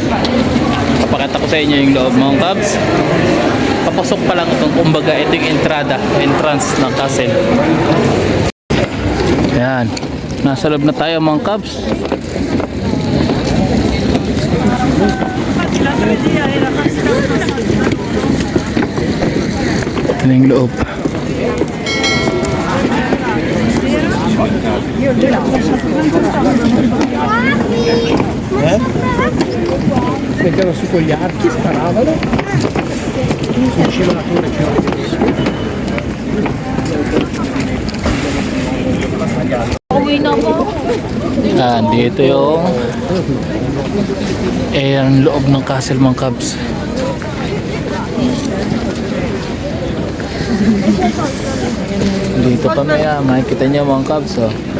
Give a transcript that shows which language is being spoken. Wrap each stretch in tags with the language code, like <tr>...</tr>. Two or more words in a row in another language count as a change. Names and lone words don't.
<tl>Papakita ko sa inyo yung loob mga Cubs. Papasok pa lang itong kumbaga, ito yung entrance ng castle. Yan, nasa loob na tayo mga Cubs. Ito yung loob.</tl> <it>Mettevano su con gli archi, sparavano, faceva la torre</it> <tl>Dito yung ang loob ng castle mga Cubs. Dito pa makikita nyo mga Cubs oh.</tl>